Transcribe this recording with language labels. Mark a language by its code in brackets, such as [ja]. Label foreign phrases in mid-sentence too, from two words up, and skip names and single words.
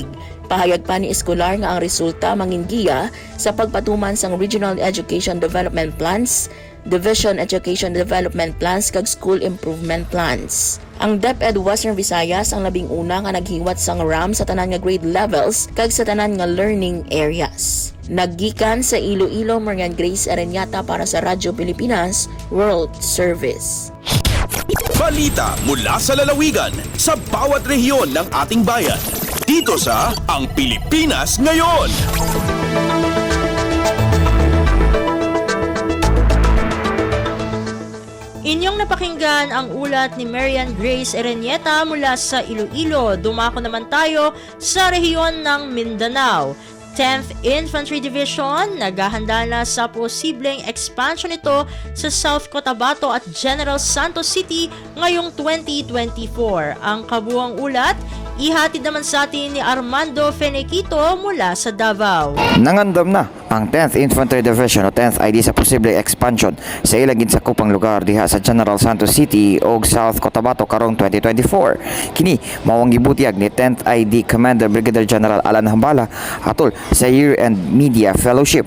[hil] Pahayag pa ni Escolar nga ang resulta mangingiya sa pagpatuman sang Regional Education Development Plans, Division Education Development Plans kag School Improvement Plans. Ang DepEd Western Visayas ang labing una nga naghiwat sang RAM sa tanan nga [en] grade levels [hil] kag sa tanan nga [en] learning areas. [hil] Naggikan sa Iloilo, Marian Grace Erenieta para sa Radyo Pilipinas World Service. [tl] Balita mula sa lalawigan sa bawat rehiyon ng ating bayan. Dito sa Ang Pilipinas Ngayon. Inyong napakinggan ang ulat ni Marian Grace Erenieta mula sa Iloilo. Dumako naman tayo sa rehiyon ng Mindanao. 10th Infantry Division naghahanda na sa posibleng expansion nito sa South Cotabato at General Santos City ngayong 2024. Ang kabuang ulat, ihatid naman sa atin ni Armando Fenequito mula sa Davao. [ceb] Nangandam na ang 10th Infantry Division o 10th ID sa posible expansion sa ilang ginsakupang lugar diha sa General Santos City o South Cotabato karong 2024. Kini mao ang gibutiag ni 10th ID Commander Brigadier General Alan Hambala atol sa [en] year-end media fellowship.